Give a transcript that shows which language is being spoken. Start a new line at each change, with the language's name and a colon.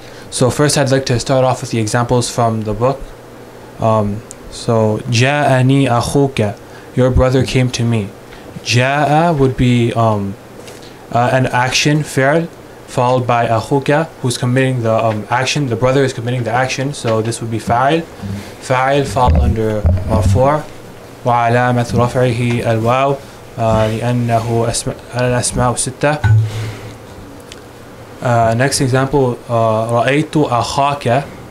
English: So first I'd like to start off with the examples from the book. So Ja'ani akhuka, your brother came to me. Ja'a would be an action, fi'l, followed by akhuka, who's committing the action. The brother is committing the action, so this would be fa'il. Fa'il fall under marfu',
Arabic: وعلامة رفعه الواو لأنه الأسماء الستة.
English: Next example,
Arabic: رأيت أخاك.